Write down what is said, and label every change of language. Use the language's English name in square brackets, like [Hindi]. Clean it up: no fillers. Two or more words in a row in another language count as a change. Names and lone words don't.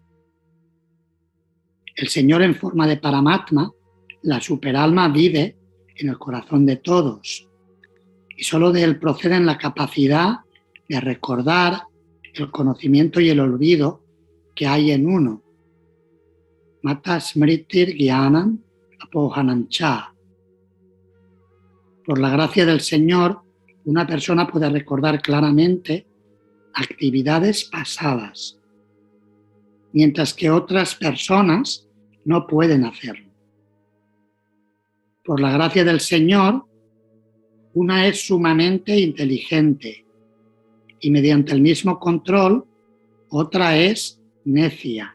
[Spanish] El Señor en forma de Paramatma, la superalma, vive en el corazón de todos y solo de él proceden la capacidad de recordar el conocimiento y el olvido que hay en uno. [Sanskrit] मत्तः स्मृतिर् ज्ञानम् अपोहनञ्च. [Spanish] Por la gracia del Señor, una persona puede recordar claramente actividades pasadas, mientras que otras personas no pueden hacerlo. Por la gracia del Señor, una es sumamente inteligente y mediante el mismo control, otra es necia.